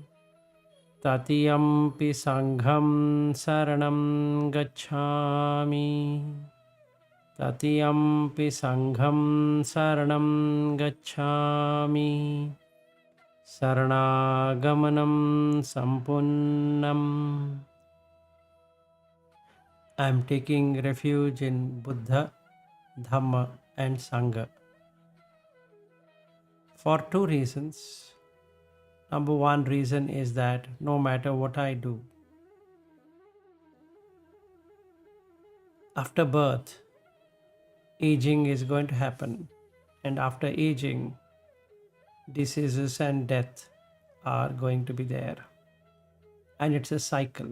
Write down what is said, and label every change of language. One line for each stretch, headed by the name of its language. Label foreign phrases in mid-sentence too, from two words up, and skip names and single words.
Pali: Tatiyampi sangham saranam gacchami. Tatiyampi sangham saranam gacchami. Saranaagamanam sampunnam.
English: I am taking refuge in Buddha, Dhamma and Sangha for two reasons. Number one reason is that no matter what I do, after birth, aging is going to happen, and after aging, diseases and death are going to be there, and it's a cycle.